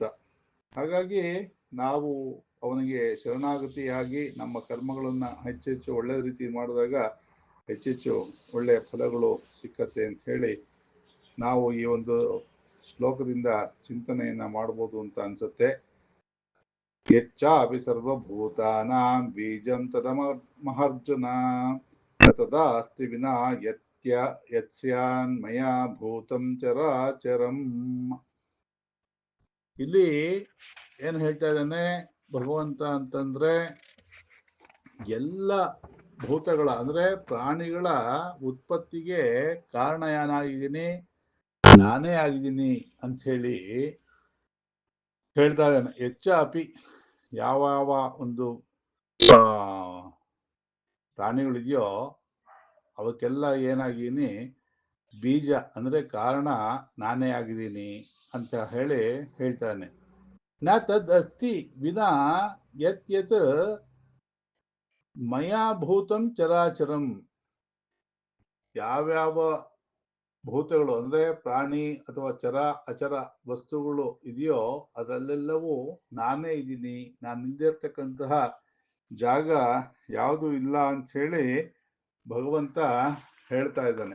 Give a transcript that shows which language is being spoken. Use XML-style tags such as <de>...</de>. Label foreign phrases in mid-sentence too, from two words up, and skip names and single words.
<kn>ಹಾಗಾಗಿ ನಾವು ಅವನಿಗೆ ಶರಣಾಗತಿಯಾಗಿ ನಮ್ಮ ಕರ್ಮಗಳನ್ನ ಹೆಚ್ಚೆಚ್ಚು ಒಳ್ಳೆ ರೀತಿ ಮಾಡಿದಾಗ ಹೆಚ್ಚೆಚ್ಚು ಒಳ್ಳೆಯ ಫಲಗಳು ಸಿಕ್ಕತ್ತೆ ಅಂತ ಹೇಳಿ ನಾವು ಈ ಒಂದು ಶ್ಲೋಕದಿಂದ ಚಿಂತನೆಯನ್ನ ಮಾಡ್ಬೋದು ಅಂತ ಅನ್ಸುತ್ತೆ.</kn> <sa>ಯಚ್ಚಾಪಿ ಸರ್ವಭೂತಾನಾಂ ಬೀಜಂ ತದಮರ್ಜುನ ತದಾಸ್ತಿ ವಿನಾ ಯತ್ಸ್ಯಾನ್ಮಯಾ ಭೂತಂ ಚರಾಚರಂ.</sa> <kn>ಇಲ್ಲಿ ಏನ್ ಹೇಳ್ತಾ ಇದ್ದಾನೆ ಭಗವಂತ ಅಂತಂದ್ರೆ, ಎಲ್ಲ ಭೂತಗಳ ಅಂದ್ರೆ ಪ್ರಾಣಿಗಳ ಉತ್ಪತ್ತಿಗೆ ಕಾರಣ ಏನಾಗಿದ್ದೀನಿ, ನಾನೇ ಆಗಿದ್ದೀನಿ ಅಂತ ಹೇಳಿ ಹೇಳ್ತಾ ಇದ್ದಾನೆ. ಹೆಚ್ಚಾಪಿ ಯಾವ ಒಂದು ಪ್ರಾಣಿಗಳಿದೆಯೋ ಅವಕ್ಕೆಲ್ಲ ಏನಾಗಿದ್ದೀನಿ, ಬೀಜ ಅಂದ್ರೆ ಕಾರಣ ನಾನೇ ಆಗಿದ್ದೀನಿ ಅಂತ ಹೇಳಿ ಹೇಳ್ತಾನೆ.</kn> <sa>ನ ತದ್ ಅಸ್ತಿ ವಿನಾ ಯತ್ ಯತ್ ಮಯಾ ಭೂತಂ ಚರಾಚರಂ.</sa> <kn>ಯಾವ್ಯಾವ ಭೂತಗಳು ಅಂದ್ರೆ ಪ್ರಾಣಿ ಅಥವಾ ಚರ ಅಚರ ವಸ್ತುಗಳು ಇದೆಯೋ ಅದರಲ್ಲೆಲ್ಲವೂ ನಾನೇ ಇದ್ದೀನಿ, ನಾನು ನಿಂದಿರ್ತಕ್ಕಂತಹ ಜಾಗ ಯಾವುದು ಇಲ್ಲ ಅಂತ ಹೇಳಿ ಭಗವಂತ ಹೇಳ್ತಾ ಇದ್ದಾನೆ.</kn>